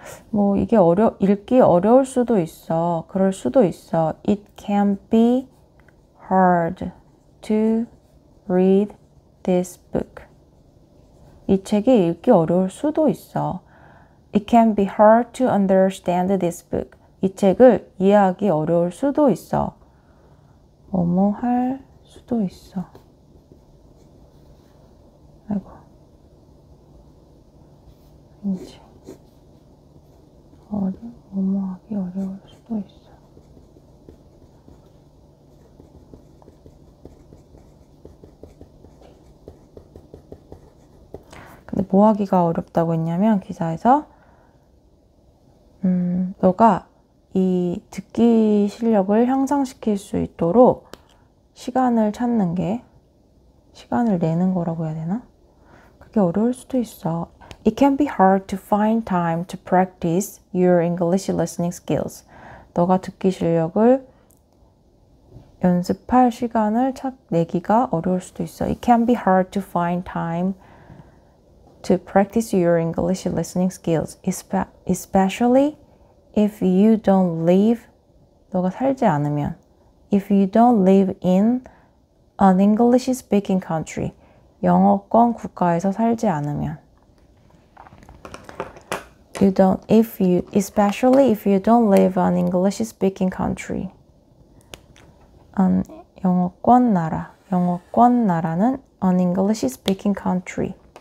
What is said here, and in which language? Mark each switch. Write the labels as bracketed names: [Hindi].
[Korean] 뭐 이게 읽기 어려울 수도 있어. 그럴 수도 있어. [English] It can be hard to read this book. [Korean] 이 책이 읽기 어려울 수도 있어. [English] It can be hard to understand this book. [Korean] 이 책을 이해하기 어려울 수도 있어. 뭐뭐 할 수도 있어. 아이고. 왠지. 뭐뭐 하기 어려울 수도 있어. 근데 뭐 하기가 어렵다고 했냐면 기사에서 너가 이 듣기 실력을 향상시킬 수 있도록 시간을 찾는 게 시간을 내는 거라고 해야 되나? 그게 어려울 수도 있어. [English] It can be hard to find time to practice your English listening skills. [Korean] 너가 듣기 실력을 연습할 시간을 내기가 어려울 수도 있어. [English] It can be hard to find time to practice your English listening skills, especially if you don't live, [Korean] 너가 살지 않으면, [English] if you don't live in an English speaking country. [Korean] 영어권 국가에서 살지 않으면. [English] Especially if you don't live in an English speaking country. [Korean] 영어권 나라. 영어권 나라는 [English] an English speaking country.